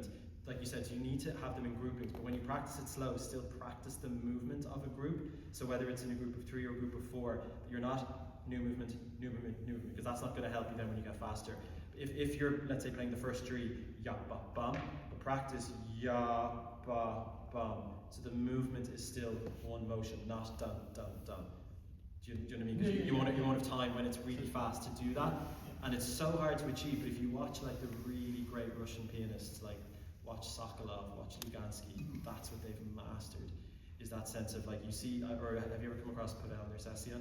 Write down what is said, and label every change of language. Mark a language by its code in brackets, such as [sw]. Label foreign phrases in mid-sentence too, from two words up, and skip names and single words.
[en] Like you said, so you need to have them in groupings, but when you practice it slow, still practice the movement of a group. So whether it's in a group of 3 or a group of 4, you're not new movement, new movement, new movement, because that's not going to help you then when you get faster. If you're, let's say, playing the first 3, ya, ba, bum, but practice ya, ba, bum. So the movement is still one motion, not dun, dun, dun. Do you know what I mean? Because you won't have time when it's really fast to do that. And it's so hard to achieve, but if you watch like the really great Russian pianists, like watch Sokolov, watch Lugansky, that's what they've mastered, is that sense of like, you see, or have you ever come across Pavel Nersessian?